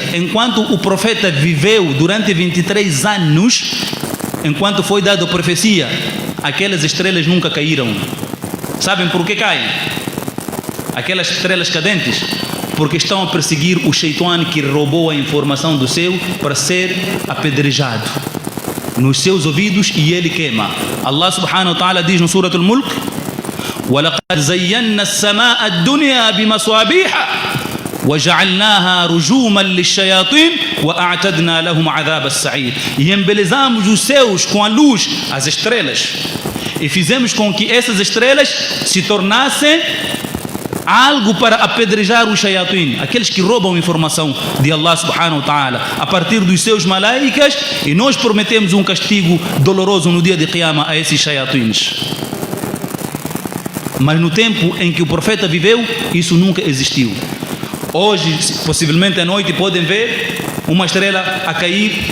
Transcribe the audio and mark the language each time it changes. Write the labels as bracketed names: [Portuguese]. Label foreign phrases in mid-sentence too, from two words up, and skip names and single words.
[Portuguese] Enquanto o profeta viveu durante 23 anos, enquanto foi dada a profecia, aquelas estrelas nunca caíram. Sabem por que caem? Aquelas estrelas cadentes? Porque estão a perseguir o Shaitan que roubou a informação do céu para ser apedrejado nos seus ouvidos e ele queima. [Arabic] الله سبحانه وتعالى [Portuguese] diz no [Arabic] Surah Al-Mulk: وَلَقَدْ زَيَّنَّا السَّمَاءَ الدُّنْيَا بِمَصَابِيحَ وَجَعَلْنَاهَا رُجُومًا لِلشَّيَاطِينِ وَأَعْتَدْنَا لَهُمْ عَذَابَ السَّعِيرِ. [Portuguese] E embelezamos os céus com a luz, as estrelas, e fizemos com que essas estrelas se tornassem algo para apedrejar os shayatin, aqueles que roubam informação de [Arabic] الله سبحانه وتعالى [Portuguese] a partir dos seus malaicas, e nós prometemos um castigo doloroso no dia de Qiyamah a esses shayatins. Mas no tempo em que o profeta viveu, isso nunca existiu. Hoje, possivelmente à noite, podem ver uma estrela a cair.